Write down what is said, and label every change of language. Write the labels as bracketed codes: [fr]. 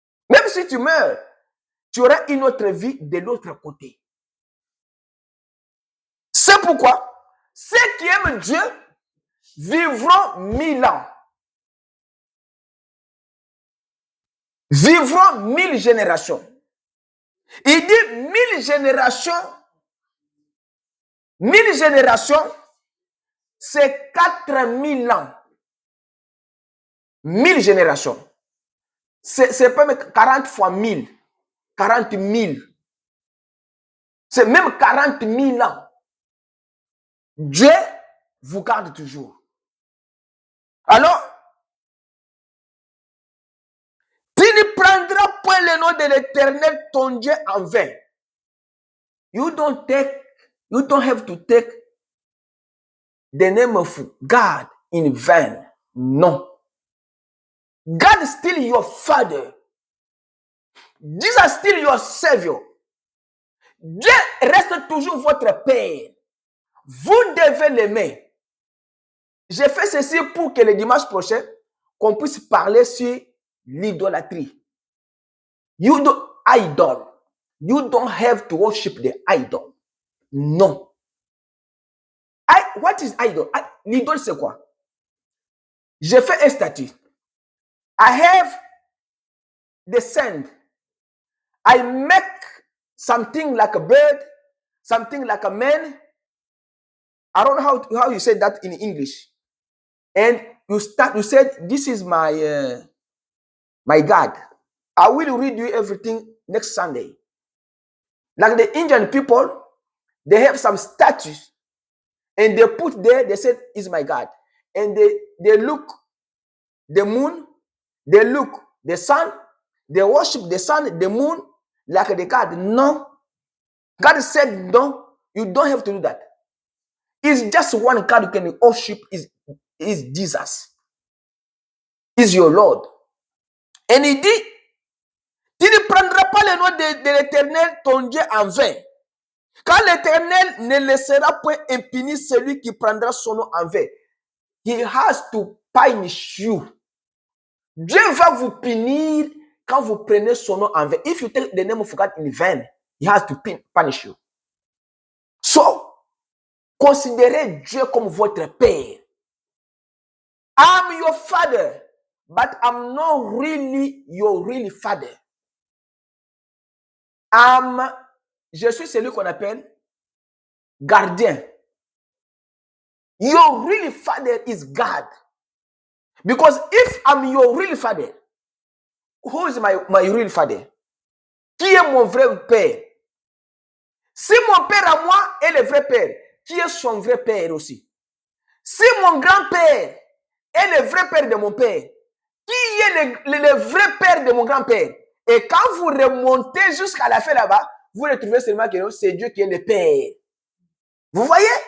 [fr] Même si tu meurs, tu auras une autre vie de l'autre côté. C'est pourquoi ceux qui aiment Dieu vivront 1000 ans. Vivront 1000 générations. Il dit 1000 générations. 1000 générations, c'est 4000 ans. 1000 générations. C'est pas 40 fois 1000. 40 000. c'est même 40 000 ans. Dieu vous garde toujours. Alors, tu ne prendras point le nom de l'Éternel, ton Dieu, en vain. [en] You don't have to take the name of God in vain. [fr] Non. [en] God is still your Father. Jesus is still your Savior. [fr] Dieu reste toujours votre Père. Vous devez l'aimer. J'ai fait ceci pour que le dimanche prochain, qu'on puisse parler sur l'idolâtrie. [en] You don't have to worship the idol. [fr] Non. [en] What is idol? [fr] L'idole, c'est quoi? J'ai fait un statut. [en] I have the sand. I make something like a bird, something like a man. I don't know how you say that in English. And you said, this is my God. I will read you everything next Sunday. Like the Indian people, they have some statues. And they put there, they said, is my God. And they look the moon, they look the sun, they worship the sun, the moon, like the God. No. God said, no, you don't have to do that. It's just one God you can worship, is Jesus. Is your Lord. [fr] Et il dit, tu ne prendras pas le nom de l'Éternel, ton Dieu, en vain. Car l'Éternel ne laissera point impuni celui qui prendra son nom en vain. [en] He has to punish you. [fr] Dieu va vous punir quand vous prenez son nom en vain. [en] If you take the name of God in vain, he has to punish you. [fr] So, considérez Dieu comme votre Père. [en] I'm your father, but I'm not really your real father. [fr] Je suis celui qu'on appelle gardien. [en] Your real father is God. Because if I'm your real father, who is my real father? [fr] Qui est mon vrai père? Si mon père à moi est le vrai père, qui est son vrai père aussi? Si mon grand-père est le vrai père de mon père, qui est le vrai père de mon grand-père? Et quand vous remontez jusqu'à la fin là-bas, vous retrouvez seulement que c'est Dieu qui est le Père. Vous voyez?